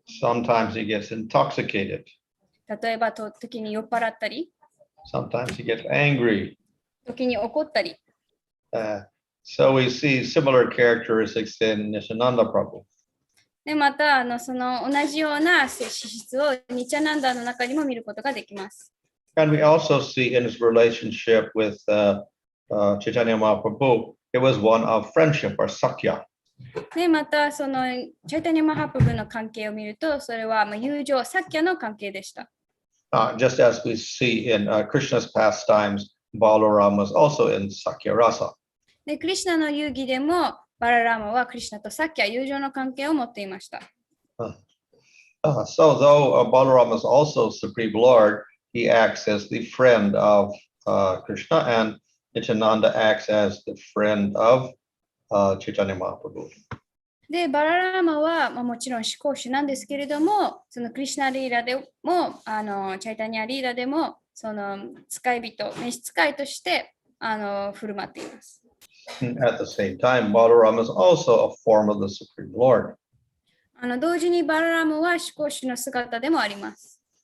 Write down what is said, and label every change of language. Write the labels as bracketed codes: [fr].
[en] Sometimes he gets intoxicated. [ja] 例えば、時に酔っ払ったり、 [en] Sometimes he gets angry. [ja] 時に怒ったり。 [en] So we see similar characteristics in Nityananda Prabhu. [ja] で、また、その同じような資質をニチャナンダの中にも見ることができます。 [en] And we also see in his relationship with Chaitanya Mahaprabhu, it was one of friendship or sakya. [ja] で、また、そのチャイタニャマハプブの関係を見ると、それは友情、サッキャの関係でした。 [en] Just as we see in Krishna's pastimes, Balaram was also in Sakya Rasa. [ja] で、クリシュナの遊戯でも、バララマはクリシュナとサッキャ、友情の関係を持っていました。 [en] So though Balaram is also Supreme Lord, he acts as the friend of Krishna, and Nityananda acts as the friend of Chaitanya Mahaprabhu. [ja] で、バララマは、もちろん思考主なんですけれども、そのクリシュナリーラでも、チャイタニアリーラでも、その使い人、召使いとして振る舞っています。 [en] At the same time, Balaram is also a form of the Supreme Lord. [ja] 同時にバララムは思考主の姿でもあります。